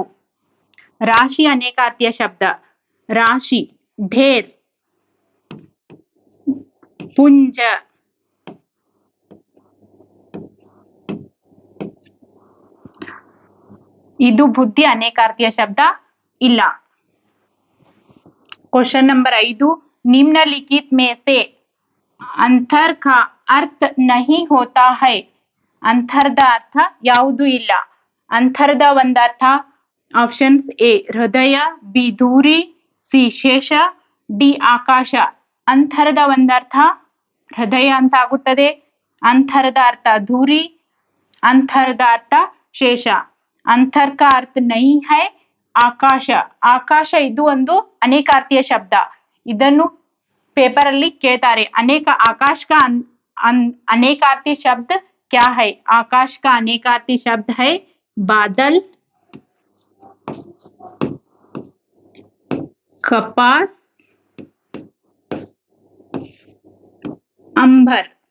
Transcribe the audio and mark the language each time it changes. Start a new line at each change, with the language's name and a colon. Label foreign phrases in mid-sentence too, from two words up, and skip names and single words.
Kannada: ರಾಶಿ ಅನೇಕಾರ್ಥೀಯ ಶಬ್ದ. ರಾಶಿ ಢೇರ್, ಪುಂಜ. ಇದು ಬುದ್ಧಿ ಅನೇಕಾರ್ಥೀಯ ಶಬ್ದ ಇಲ್ಲ.
English: question number
Hindi: 5, निम्नलिखित में से अंतर का अर्थ नहीं होता है?
Kannada: ಅಂತರದ ಅರ್ಥ ಯಾವುದೂ ಇಲ್ಲ. ಅಂತರದ ಒಂದರ್ಥ ಆಪ್ಷನ್ಸ್ ಎ ಹೃದಯ, ಬಿ ಧೂರಿ, ಸಿ ಶೇಷ, ಡಿ ಆಕಾಶ. ಅಂತರದ ಒಂದರ್ಥ ಹೃದಯ ಅಂತ ಆಗುತ್ತದೆ. ಅಂತರದ ಅರ್ಥ ಧೂರಿ, ಅಂತರದ ಅರ್ಥ ಶೇಷ.
Hindi: ಅಂತರ का अर्थ नहीं है ಆಕಾಶ.
Kannada: ಆಕಾಶ ಇದು ಒಂದು ಅನೇಕಾರ್ಥೀಯ ಶಬ್ದ. ಇದನ್ನು ಪೇಪರ್ ಅಲ್ಲಿ ಕೇಳ್ತಾರೆ.
Hindi: आकाश का अनेकार्थी शब्द क्या है? आकाश का अनेकार्थी शब्द है बादल, कपास, अंबर.